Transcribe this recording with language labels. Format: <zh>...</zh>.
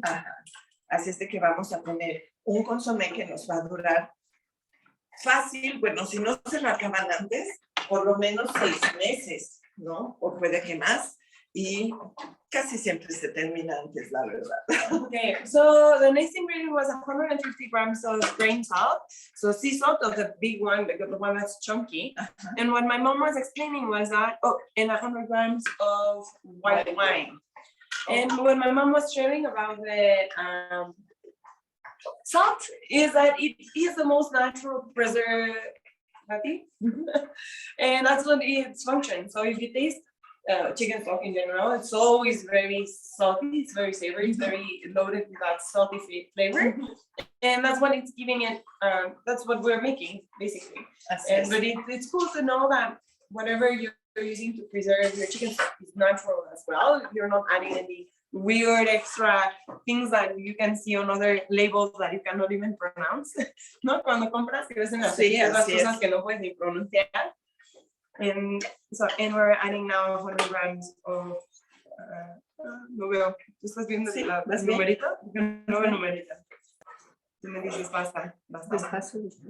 <es>Ajá. Así es de que vamos a poner un consomé que nos va a durar fácil, bueno, si no se lo acaban antes, por lo menos 6 meses, ¿no? O puede que más. Y casi siempre se termina antes, la verdad.</es> <en>Okay, so the next ingredient was 150 grams of grain salt. So sea salt of the big one, the one that's chunky. And what my mom was explaining was that, and 100 grams of white wine. And what my mom was sharing about the salt is that it is the most natural preservative. And that's what its function. So if you taste chicken stock in general, it's always very salty, it's very savory, it's very loaded with that salty flavor. And that's what it's giving it, that's what we're making, basically. But it's cool to know that whatever you're using to preserve your chicken stock is natural as well. You're not adding any weird extra things that you can see on other labels that you cannot even pronounce.</en> <es>¿No? Cuando compras, que ves en las cosas que no puedes ni pronunciar.</es> <en>And we're adding now 100 grams of,</en> <es>no veo, ¿tú estás viendo las numeritas? No veo numeritas. Tú me dices basta. Despacio.</es>